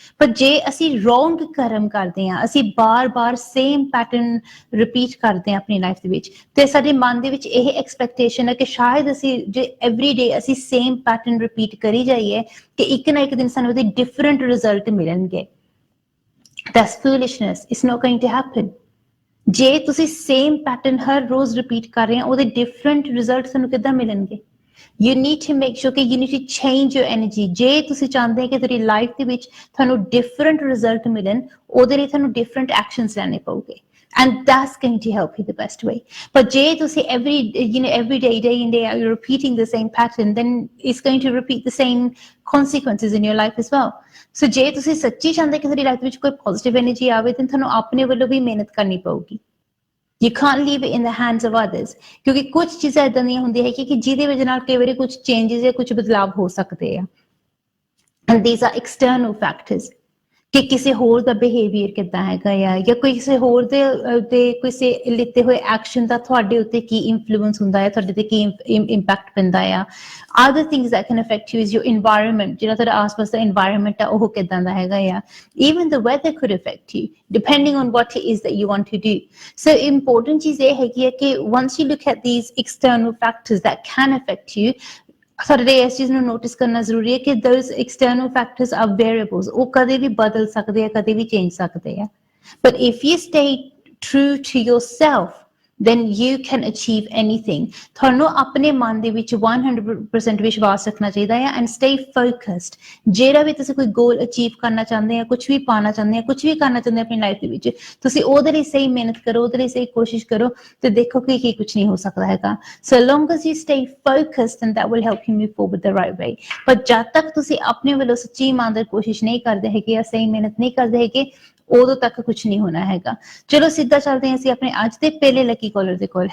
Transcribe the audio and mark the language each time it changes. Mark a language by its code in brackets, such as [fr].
[pa] ਪਰ ਜੇ ਅਸੀਂ ਰੋਂਗ ਕਰਮ ਕਰਦੇ ਹਾਂ, ਅਸੀਂ ਬਾਰ-ਬਾਰ ਸੇਮ ਪੈਟਰਨ ਰਿਪੀਟ ਕਰਦੇ ਹਾਂ ਆਪਣੀ ਲਾਈਫ ਦੇ ਵਿੱਚ, ਤੇ ਸਾਡੇ ਮਨ ਦੇ ਵਿੱਚ ਇਹ ਐਕਸਪੈਕਟੇਸ਼ਨ ਹੈ ਕਿ ਸ਼ਾਇਦ ਅਸੀਂ ਜੇ ਐਵਰੀ ਡੇ ਅਸੀਂ ਸੇਮ ਪੈਟਰਨ ਰਿਪੀਟ ਕਰੀ ਜਾਈਏ ਕਿ ਇੱਕ ਨਾ ਇੱਕ ਦਿਨ ਸਾਨੂੰ ਉਹਦੇ ਡਿਫਰੈਂਟ ਰਿਜ਼ਲਟ ਮਿਲਣਗੇ। [en] That's foolishness. It's not going to happen. [pa] ਜੇ ਤੁਸੀਂ ਸੇਮ ਪੈਟਰਨ ਹਰ ਰੋਜ਼ ਰਿਪੀਟ ਕਰ ਰਹੇ ਹੋ, ਉਹਦੇ ਡਿਫਰੈਂਟ ਰਿਜ਼ਲਟ ਤੁਹਾਨੂੰ ਕਿੱਦਾਂ ਮਿਲਣਗੇ? [en] You need to make sure ਕਿ you need to change your energy. [pa] ਜੇ ਤੁਸੀਂ ਚਾਹੁੰਦੇ ਕਿ ਤੁਹਾਡੀ ਲਾਈਫ ਦੇ ਵਿੱਚ ਤੁਹਾਨੂੰ ਡਿਫਰੈਂਟ ਰਿਜ਼ਲਟ ਮਿਲਣ, ਉਹਦੇ ਲਈ ਤੁਹਾਨੂੰ ਡਿਫਰੈਂਟ ਐਕਸ਼ਨਸ ਲੈਣੇ ਪਊਗੇ। [en] And that's going to help you the best way. But [pa] ਜੇ ਤੁਸੀਂ [en] every day, day in, day out, you're repeating the same pattern, then it's going to repeat the same consequences in your life as well. [pa] So ਜੇ ਤੁਸੀਂ ਸੱਚੀ ਚਾਹੁੰਦੇ ਕਿ ਤੁਹਾਡੀ life ਵਿੱਚ ਕੋਈ ਪੋਜ਼ਿਟਿਵ ਐਨਰਜੀ ਆਵੇ, ਤਾਂ ਤੁਹਾਨੂੰ ਆਪਣੇ ਵੱਲੋਂ ਵੀ ਮਿਹਨਤ ਕਰਨੀ ਪਊਗੀ। [en] You can't leave it in the hands of others. [pa] ਕਿਉਂਕਿ ਕੁਝ ਚੀਜ਼ਾਂ ਏਦਾਂ ਦੀਆਂ ਹੁੰਦੀਆਂ ਹੈ ਕਿ ਜਿਹਦੇ ਵਜ੍ਹਾ ਨਾਲ ਕਈ ਵਾਰੀ ਕੁਝ ਚੇਂਜਸ ਜਾਂ ਕੁਝ ਬਦਲਾਵ ਹੋ ਸਕਦੇ ਆ। [en] And these are external factors. [pa] ਕਿ ਕਿਸੇ ਹੋਰ ਦਾ ਬਿਹੇਵੀਅਰ ਕਿੱਦਾਂ ਹੈਗਾ ਆ, ਜਾਂ ਕੋਈ ਕਿਸੇ ਹੋਰ ਦੇ ਕਿਸੇ ਲਿੱਤੇ ਹੋਏ ਐਕਸ਼ਨ ਦਾ ਤੁਹਾਡੇ ਉੱਤੇ ਕੀ ਇਨਫਲੂਐਂਸ ਹੁੰਦਾ ਹੈ, ਤੁਹਾਡੇ ਤੇ ਕੀ ਇੰਪੈਕਟ ਪੈਂਦਾ ਆ। [en] Other things that can affect you is your environment. [pa] ਜਿਹੜਾ ਤੁਹਾਡਾ ਆਸ-ਪਾਸ ਦਾ environment ਆ, ਉਹ ਕਿੱਦਾਂ ਦਾ ਹੈਗਾ ਆ। [en] Even the weather could affect you, depending on what it is that you want to do. So important [pa] ਚੀਜ਼ ਇਹ ਹੈਗੀ ਹੈ ਕਿ [en] once you look at these external factors that can affect you, [pa] ਸਾਡੇ ਇਸ ਚੀਜ਼ ਨੂੰ ਨੋਟਿਸ ਕਰਨਾ ਜ਼ਰੂਰੀ ਹੈ ਕਿ [en] those external factors are variables. [pa] ਉਹ ਕਦੇ ਵੀ ਬਦਲ ਸਕਦੇ ਆ, ਕਦੇ ਵੀ ਚੇਂਜ ਸਕਦੇ ਆ। [en] But if you stay true to yourself, then you can achieve anything. [pa] ਤੁਹਾਨੂੰ ਆਪਣੇ ਮਨ ਦੇ ਵਿੱਚ 100% ਵਿਸ਼ਵਾਸ ਰੱਖਣਾ ਚਾਹੀਦਾ ਹੈ [en] and stay focused. [pa] ਜਿਹੜਾ ਵੀ ਤੁਸੀਂ ਕੋਈ ਗੋਲ ਅਚੀਵ ਕਰਨਾ ਚਾਹੁੰਦੇ ਆ, ਕੁਝ ਵੀ ਪਾਣਾ ਚਾਹੁੰਦੇ ਆ, ਕੁਝ ਵੀ ਕਰਨਾ ਚਾਹੁੰਦੇ ਆ ਆਪਣੀ ਲਾਈਫ ਦੇ ਵਿੱਚ, ਤੁਸੀਂ ਉਹਦੇ ਲਈ ਸਹੀ ਮਿਹਨਤ ਕਰੋ, ਉਹਦੇ ਲਈ ਸਹੀ ਕੋਸ਼ਿਸ਼ ਕਰੋ, ਤੇ ਦੇਖੋ ਕਿ ਕੀ ਕੁਝ ਨਹੀਂ ਹੋ ਸਕਦਾ ਹੈਗਾ। [en] So long as you stay focused, and that will help you move forward the right way. [pa] ਪਰ ਜਦ ਤੱਕ ਤੁਸੀਂ ਆਪਣੇ ਵੱਲੋਂ ਸੱਚੀ ਇਮਾਨਦਾਰ ਕੋਸ਼ਿਸ਼ ਨਹੀਂ ਕਰਦੇ ਹੈਗੇ ਜਾਂ ਸਹੀ ਮਿਹਨਤ ਨਹੀਂ ਕਰਦੇ ਹੈਗੇ, ਉਦੋਂ ਤੱਕ ਕੁਝ ਨਹੀਂ ਹੋਣਾ ਹੈਗਾ। ਚਲੋ ਸਿੱਧਾ ਚੱਲਦੇ ਹਾਂ ਅਸੀਂ ਆਪਣੇ ਅੱਜ ਦੇ ਪਹਿਲੇ ਲੱਕੀ ਕਾਲਰ ਦੇ ਕੋਲ।